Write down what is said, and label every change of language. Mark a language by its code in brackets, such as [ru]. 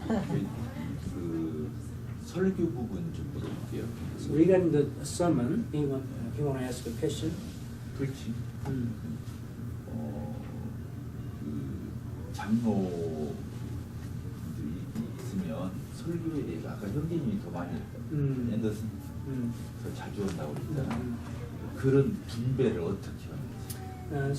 [ko] 그 설교 부분 좀 물어볼게요. [en] So regarding the sermon, he want to ask a question. [ko] 그렇지. 그 장로들이 있으면 설교에 대해서 아까 형제님이 더 많이 앤더슨 더 자주 온다고 그랬잖아. 그런 분배를 어떻게 하는지.